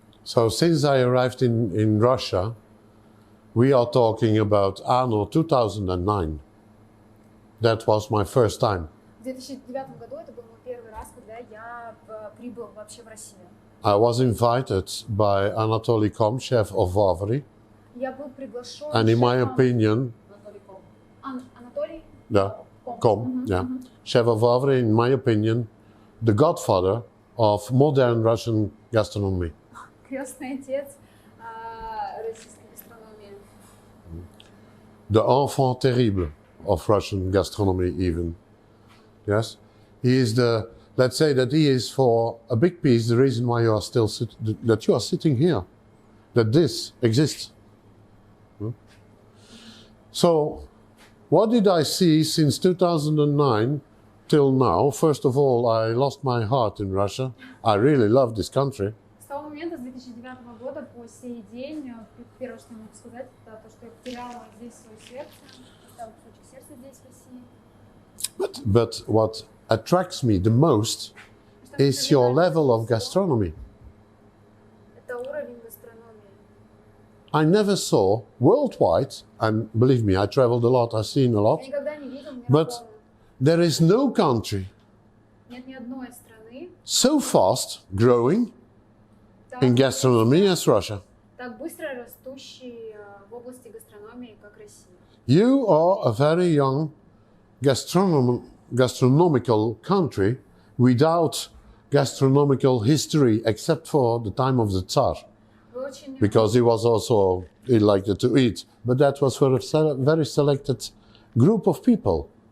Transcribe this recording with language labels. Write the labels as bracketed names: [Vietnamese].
[English] So since I arrived in Russia, we are talking about anno 2009. That was my first time. [Russian] В 2009 году это был мой первый раз, когда я прибыл вообще в Россию. [English] I was invited by Anatoly Kom, chef of Vavry, [Russian] Я был приглашен [English] and in my [Russian] шефом [English] opinion, [Russian] Анатолий [English] yeah, Kom, yeah, chef of Vavry, in my opinion, the godfather of modern Russian gastronomy. [Russian] крестный отец российской гастрономии. [English] The enfant terrible of Russian gastronomy even. Yes? He is let's say that he is for a big piece the reason why you are still that you are sitting here, that this exists. So, what did I see since 2009 till now? First of all, I lost my heart in Russia. I really love this country. [Russian] С того момента, с 2009 года по сей день, первое, что я могу сказать, это то, что я потеряла здесь свое сердце, оставила кусочек сердца здесь, в России. [English] But what attracts me the most is your level of gastronomy. [Russian] Это уровень гастрономии. [English] I never saw worldwide, and believe me, I traveled a lot, I've seen a lot, [Russian] Я никогда не видел [English] but [Russian] мирового. [English] there is no country [Russian] Нет ни одной страны [English] so fast growing in gastronomy as Russia. [Russian] так быстро растущей в области гастрономии, как Россия. [English] You are a very young gastronomical country without gastronomical history, except for the time of the Tsar, [Russian] Вы очень [English] because he liked to eat. But that was for a very selected group of people.